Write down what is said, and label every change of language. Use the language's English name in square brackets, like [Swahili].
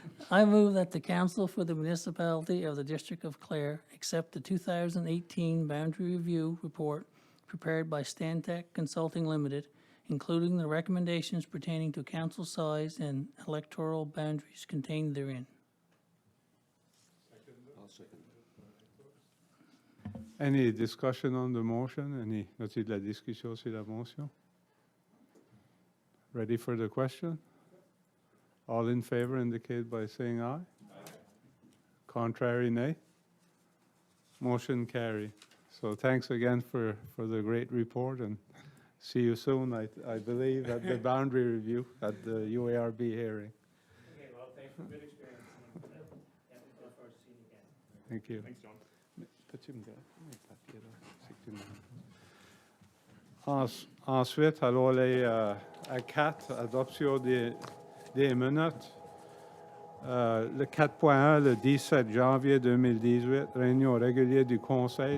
[English] I move that the Council for the Municipality of the District of Clare accept the 2018 Boundary Review Report prepared by Stantec Consulting Limited, including the recommendations pertaining to council size and electoral boundaries contained therein. Any discussion on the motion? [French] Y a-t-il de la discussion sur la motion? [English] Ready for the question? All in favor indicate by saying aye. Aye. Contrary, nay. Motion carry. So thanks again for the great report, and see you soon, I believe, at the boundary review at the UARB hearing. Okay, well, thanks for good experience. And, we look forward to seeing you again. Thank you. Thanks, John. [French] Peux-tu me dire mes papiers, là? C'est que tu me- Ensuite, allons aller à 4, adoption des minutes. Le 4.1, le 17 janvier 2018, réunion régulière du Conseil.